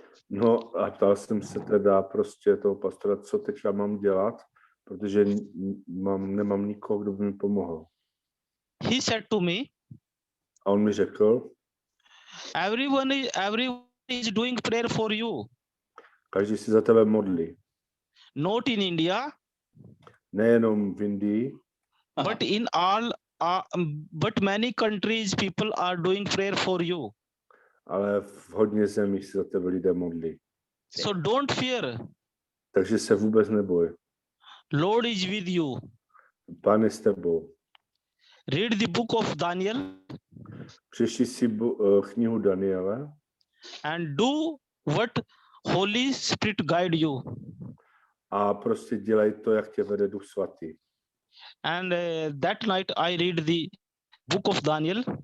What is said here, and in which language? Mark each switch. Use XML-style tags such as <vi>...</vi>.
<cs>No a ptal jsem se teda prostě toho pastora, co teďka mám dělat, protože nemám nikoho, kdo by mi pomohl.</cs> <en>He said to me,</en> <cs>A on mi řekl,</cs> <en>everyone is doing prayer for you.</en> <cs>každý si za tebe modlí.</cs> <en>Not in India,</en> <cs>Nejenom v Indii,</cs> <en>but in all, but many countries people are doing prayer for you.</en> <cs>ale v hodně zemích se za tebe lidé modlí.</cs> <en>So don't fear.</en> <cs>Takže se vůbec neboj.</cs> <en>Lord is with you.</en> <cs>Pán je s tebou.</cs> <en>Read the book of Daniel</en> <cs>Přečti si knihu Daniela</cs> <en>and do what Holy Spirit guide you.</en> <cs>a prostě dělej to, jak tě vede Duch Svatý.</cs> <en>And that night I read the book of Daniel.</en>